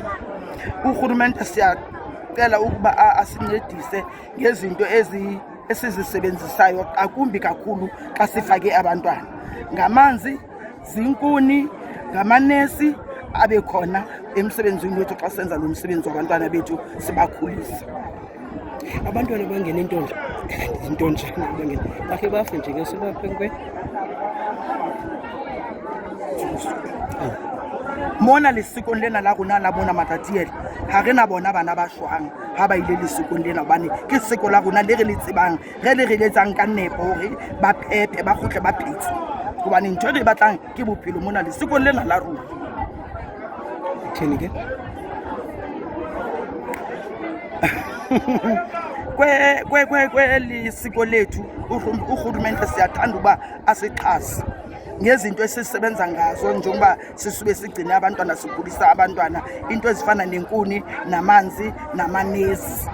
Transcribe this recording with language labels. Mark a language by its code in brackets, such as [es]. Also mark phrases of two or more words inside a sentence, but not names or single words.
[xh] Urhulumente siyacela ukuba asincedise ngezinto esizisebenzisayo akumbi kakhulu xa sifake abantwana, ngamanzi, zinkuni, ngamanesi abe khona emsebenzini wethu xa senza lo msebenzi wabantwana bethu sibakhulisa. Abantwana bangena intonjana bangena bakhe bafe nje ke sibaphenkwe [st] mona lesikong lena la rona la bona Matatiyeli ha re na bona bana ba shwang ha ba ile lesikong lena hobane ke siko la rona le re le tsebang re le letsang ka nepo hore ba phephe ba khutle ba phetse hobane ntho re batlang ke bophelo mona lesikong lena la rona. [xh] thini ke kwe lisiko lethu urhulumente siyathanda uba asixhase ngezinto esisebenza ngazo njengoba sisube sigcine abantwana sikhulisa abantwana into ezifana nenkuni namanzi namanesi.